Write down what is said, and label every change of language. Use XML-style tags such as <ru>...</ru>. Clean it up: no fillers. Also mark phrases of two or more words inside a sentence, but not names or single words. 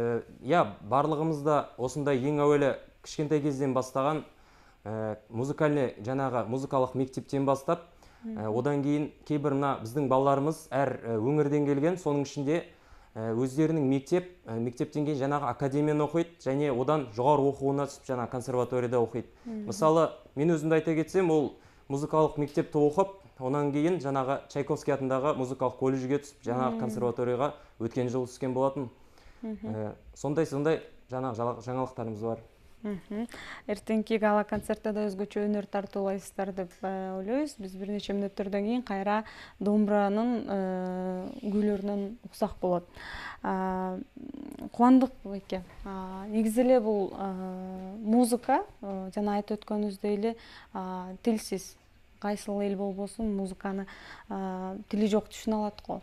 <kk>Барлығымызда осындай ең әуелі кішкентай кезден бастаған музыкальный жаңағы музыкалық мектептен бастап, одан кейін кейбір мына біздің балаларымыз әр өңірден келген, соның ішінде өздерінің мектептен кейін жаңағы академияны оқиды, және одан жоғары оқуына түсіп, жаңағы консерваторияда оқиды. Мысалы, мен өзімді айта кетсем, ол музыкалық мектепті оқып, онан кейін жаңағы Чайковский атындағы музыкалық колледжге түсіп, жаңағы консерваторияға өткен жылы түскен болатын. Сондай жаңағы жаңалықтарымыз бар.</kk> <ky>Эртеңки гала концертте да өзгөчө өнөр тартуулайсыздар деп ойлойбуз. Биз бир нече мүнөттөрдөн кийин кайра домбуранын күйлөрүнөн уксак болот. Кубандык эке. Негизи эле бул музыка, жана айтып өткөнүбүздөй эле, тилсиз кайсыл эл болбосун музыканы тили жок түшүнө алат го.</ky>